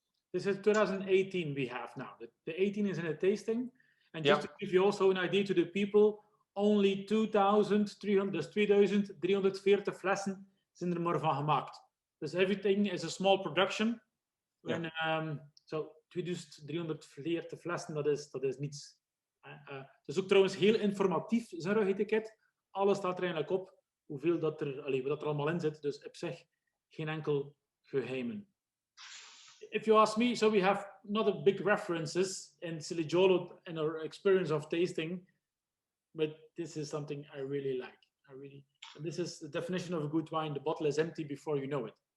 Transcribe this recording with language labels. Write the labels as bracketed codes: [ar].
[en] This is 2018 we have now. The 18 is in a tasting. And just to give you also an idea to the people, only 2,300, [nl] dus 2,340 flessen zijn er maar van gemaakt. [en] Dus everything is a small production. [nl] En, so 2,340 flessen, dat is niets. Het is ook trouwens heel informatief, zijn rugetiket. Alles staat er eigenlijk op, hoeveel dat wat er allemaal in zit. Dus op zich geen enkel geheimen. [en] If you ask me, so we have not a big references in Siligiolo in our experience of tasting, but this is something I really like. This is the definition of a good wine. The bottle is empty before you know it.